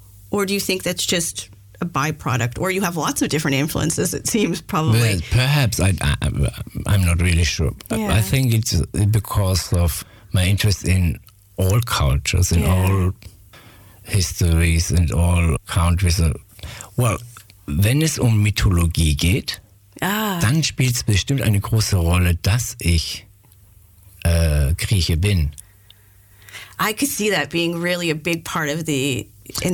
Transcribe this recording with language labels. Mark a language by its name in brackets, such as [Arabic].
[English] Or do you think that's just a byproduct? Or you have lots of different influences, it seems, probably. Well, perhaps. I'm not really sure. Yeah. I think it's because of my interest in all cultures, in all histories and all countries. [German] Well, wenn es Mythologie geht, dann spielt es bestimmt eine große Rolle, dass ich Grieche bin. [English] I could see that being really a big part of the inspiration.